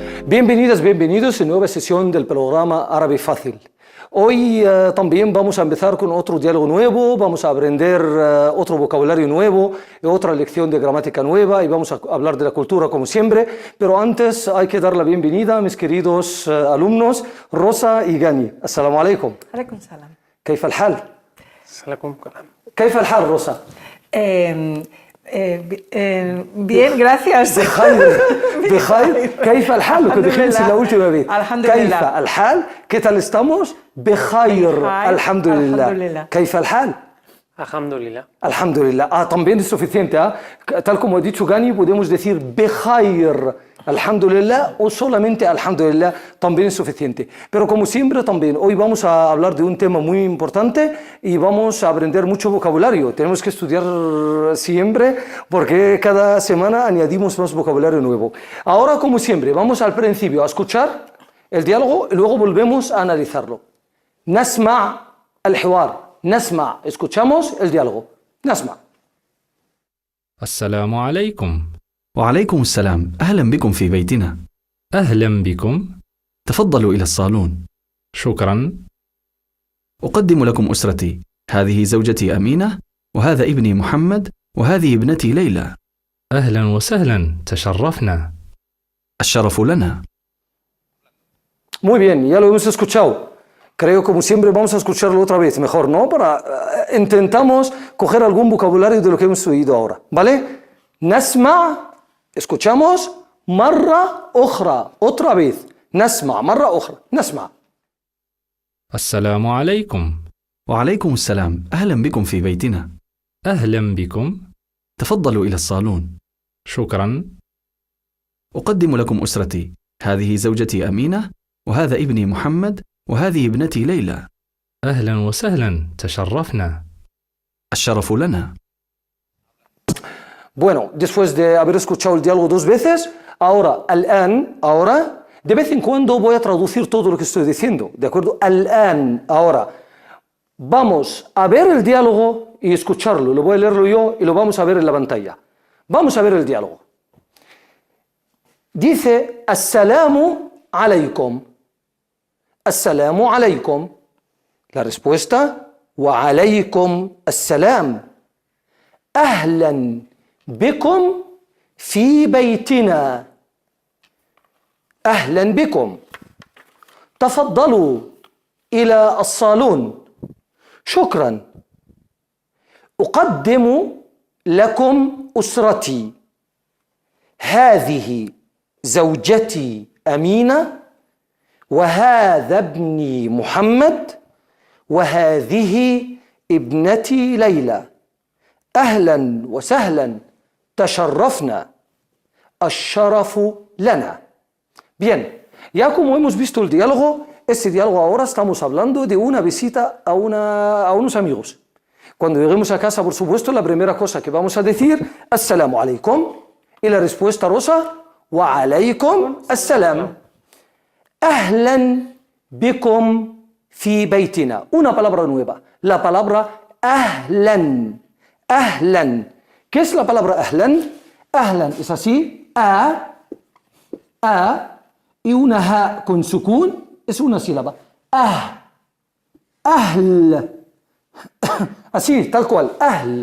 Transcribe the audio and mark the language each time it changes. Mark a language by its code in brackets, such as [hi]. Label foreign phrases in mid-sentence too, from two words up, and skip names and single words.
[es] Bienvenidas, bienvenidos a nueva sesión del programa Árabe Fácil. Hoy también vamos a empezar con otro diálogo nuevo, vamos a aprender otro vocabulario nuevo, otra lección de gramática nueva y vamos a hablar de la cultura como siempre. Pero antes hay que dar la bienvenida a mis queridos alumnos Rosa y Gani. [ar] السلام عليكم. عليكم السلام. كيف الحال؟ السلام عليكم. كيف الحال روسا؟ [es] Bien, gracias. [ar] بخير كيف الحال [es] lo que dijimos la última vez Alhamdulillah. [ar] كيف الحال [es] ¿qué tal estamos? [ar] بخير الحمد لله كيف الحال Alhamdulillah. Alhamdulillah. [es] También es suficiente. Tal como ha dicho Gani, podemos decir [ar] بخير الحمد لله [es] o solamente Alhamdulillah, también es suficiente. Pero como siempre también, hoy vamos a hablar de un tema muy importante y vamos a aprender mucho vocabulario. Tenemos que estudiar siempre porque cada semana añadimos más vocabulario nuevo. Ahora, como siempre, vamos al principio a escuchar el diálogo y luego volvemos a analizarlo. [ar] نسمع الحوار. نسمع. [es] Escuchamos el diálogo. [ar] نسمع. السلام عليكم. وعليكم السلام، أهلا بكم في بيتنا. أهلا بكم. تفضلوا إلى الصالون. شكرا. أقدم لكم أسرتي، هذه زوجتي أمينة، وهذا ابني محمد، وهذه ابنتي ليلى. أهلا وسهلا، تشرفنا. الشرف لنا. [es] Muy bien, ya lo hemos escuchado. Creo, como siempre, vamos a escucharlo otra vez, mejor, ¿no? Intentamos coger algún vocabulario de lo que hemos oído ahora, ¿vale? [ar] نسمع. Escuchamos مرة أخرى, [es] otra vez. [ar] نسمع مرة أخرى. نسمع. السلام عليكم. وعليكم السلام، أهلا بكم في بيتنا. أهلا بكم. تفضلوا إلى الصالون. شكرا. أقدم لكم أسرتي، هذه زوجتي أمينة، وهذا ابني محمد، وهذه ابنتي ليلى. أهلا وسهلا، تشرفنا. الشرف لنا. [es] Bueno, después de haber escuchado el diálogo dos veces, ahora, الآن, ahora, de vez en cuando voy a traducir todo lo que estoy diciendo, ¿de acuerdo? الآن, ahora. Vamos a ver el diálogo y escucharlo. Lo voy a leerlo yo y lo vamos a ver en la pantalla. Vamos a ver el diálogo. Dice, [ar] السلام عليكم. السلام عليكم. [es] La respuesta, [ar] وعليكم السلام. أهلا بكم في بيتنا. أهلا بكم. تفضلوا إلى الصالون. شكرا. أقدم لكم أسرتي. هذه زوجتي أمينة، وهذا ابني محمد، وهذه ابنتي ليلى. أهلا وسهلا، تشرفنا. الشرف لنا. [es] Bien, ya como hemos visto el diálogo, este diálogo ahora estamos hablando de una visita a unos amigos. Cuando lleguemos a casa, por supuesto, la primera cosa que vamos a decir, [ar] السلام عليكم, [es] y la respuesta rosa, [ar] وعليكم السلام. أهلا بكم في بيتنا. [es] Una palabra nueva, la palabra ahlan. Ahlan. ¿Qué es la palabra ahlan? Ahlan es así, y una ha con sukun es una sílaba. Ahl. Así, tal cual, ahl.